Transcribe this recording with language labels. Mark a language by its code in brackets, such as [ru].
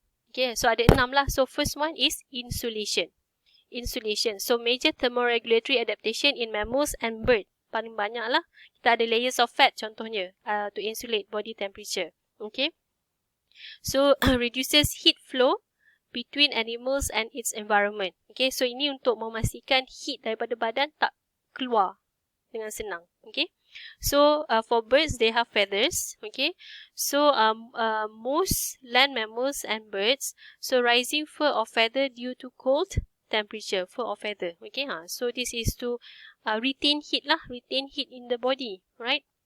[en] Okay, so [ms] ada 6 lah. [en] So first one is insulation. So major thermoregulatory adaptation in mammals and bird. [ms] Paling banyak lah. Kita ada [en] layers of fat contohnya to insulate body temperature. Okay. So reduces heat flow between animals and its environment. [ms] Okay, so ini untuk memastikan heat daripada badan tak keluar dengan senang. [en] Okay, so for birds they have feathers. Okay, so most land mammals and birds, so rising fur or feather due to cold temperature, fur or feather. Okay, so this is to retain heat lah, retain heat in the body, right?